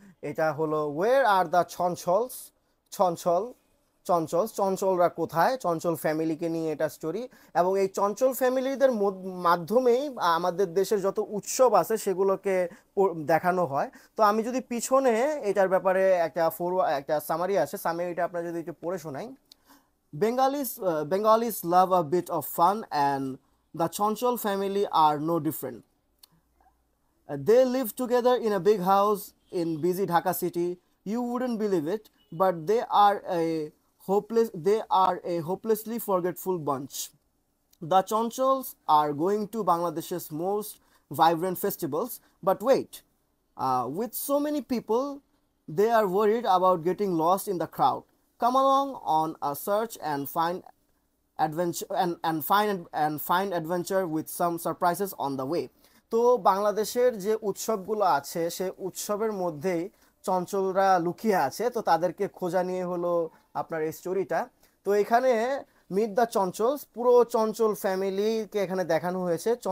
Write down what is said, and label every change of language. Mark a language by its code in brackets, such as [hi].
[bn] এটা হলো ওয়ের are the ছঞ্ছলস, ছঞ্ছল চঞ্চলরা কোথায়, চঞ্চল ফ্যামিলিকে নিয়ে এটা স্টোরি। এবং এই চঞ্চল ফ্যামিলিদের মাধ্যমেই আমাদের দেশের যত উৎসব আছে সেগুলোকে দেখানো হয়। তো আমি যদি পিছনে এটার ব্যাপারে একটা সামারি আছে, সামারিটা আপনারা যদি একটু পড়ে শোনাই। [en] Bengalis love a bit of fun, and the Chonchol family are no different. They live together in a big house in busy Dhaka city. You wouldn't believe it, but they are a hopelessly forgetful bunch. The Chonchols are going to Bangladesh's most vibrant festivals, but wait, with so many people, they are worried about getting lost in the crowd. Come along on a search and find adventure and find adventure with some surprises on the way. [bn] তো বাংলাদেশের যে উৎসবগুলো আছে সে উৎসবের মধ্যেই চঞ্চলরা লুকিয়ে আছে, তো তাদেরকে খোঁজা নিয়ে হলো আপনার এই স্টোরিটা। তো এখানে মিট দ্য চঞ্চলস, পুরো চঞ্চল ফ্যামিলিকে এখানে দেখানো হয়েছে।